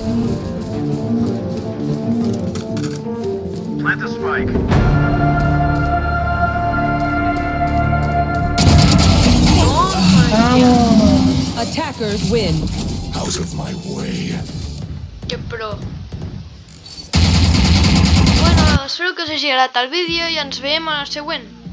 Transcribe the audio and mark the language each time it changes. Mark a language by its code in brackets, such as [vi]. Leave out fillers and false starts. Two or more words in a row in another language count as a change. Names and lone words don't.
[en] Plant the spike. Attackers win. Out of my way. [ca] Que pro. Bueno, espero que us hagi agradat el vídeo i ens veiem en el següent.